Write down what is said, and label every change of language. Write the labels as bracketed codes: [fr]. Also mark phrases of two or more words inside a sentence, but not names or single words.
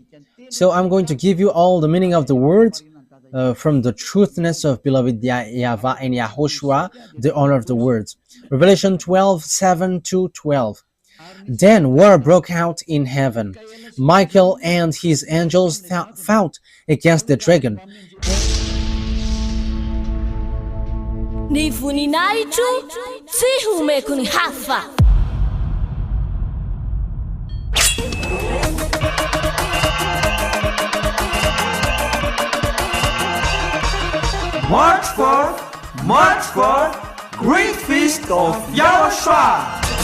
[en] So I'm going to give you all the meaning of the words from the truthness of beloved YAHVAH and YAHOSHUAH, the honor of the words. Revelation 12, 7 to 12. Then war broke out in heaven. Michael and his angels fought against the dragon. [mg] Ny voninahitro tsy homeko ny hafa. [en] March 4th, Great Feast of YAHOSHUAH.